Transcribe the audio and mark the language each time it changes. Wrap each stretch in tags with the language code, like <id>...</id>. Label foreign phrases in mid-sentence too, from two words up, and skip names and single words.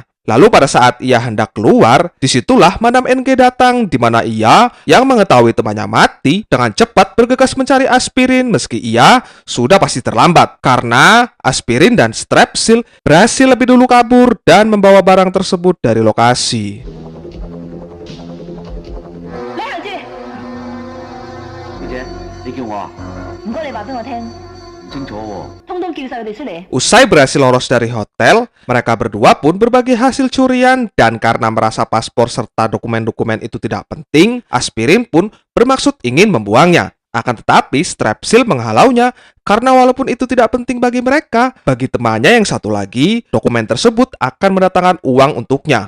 <id>Lalu pada saat ia hendak keluar, disitulah Madam NG datang, di mana ia yang mengetahui temannya mati dengan cepat bergegas mencari Aspirin meski ia sudah pasti terlambat karena Aspirin dan Strepsil berhasil lebih dulu kabur dan membawa barang tersebut dari lokasi.</id> <yue>李行志，小姐，你叫我啊？唔該你話俾我聽，唔清楚喎。通通叫晒佢哋出嚟。</yue> <id>Usai berhasil lolos dari hotel, mereka berdua pun berbagi hasil curian dan karena merasa paspor serta dokumen-dokumen itu tidak penting, Aspirin pun bermaksud ingin membuangnya. Akan tetapi Strepsil menghalaunya karena walaupun itu tidak penting bagi mereka, bagi temannya yang satu lagi, dokumen tersebut akan mendatangkan uang untuknya.</id>